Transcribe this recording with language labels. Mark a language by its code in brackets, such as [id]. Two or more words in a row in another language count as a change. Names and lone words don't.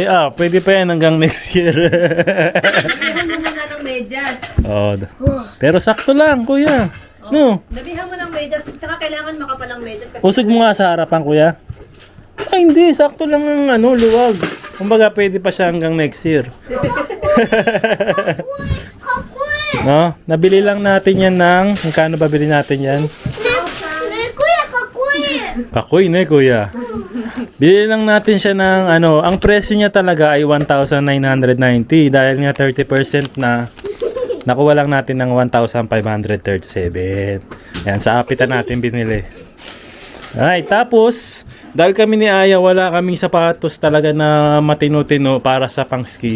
[tl] Ah, pwede pa yan hanggang [en] next year. [tl] Dabihan mo muna ng medyas. Oh, pero sakto lang, Kuya. No. Dabihan mo ng medyas. Tsaka kailangan makapalang medyas. Kasi Usog mo nga sa harapan, Kuya. Ay, hindi. Sakto lang ng ano, luwag. Kumbaga, pwede pa siya hanggang [en] next year. [ja] かっこいい！ [tl] No? Nabili lang natin yan ng... Magkano ba bili natin yan? [ja] ねこやかっこいい！ [tl] Kakoy na, Kuya. Bili lang natin siya ng ano, ang presyo niya talaga ay 1,990 dahil nga 30% na nakuha lang natin ng 1,537. Yan, sa apitan natin binili. Ay, tapos dahil kami ni Aya wala kaming sapatos talaga na matino-tino para sa pang-ski.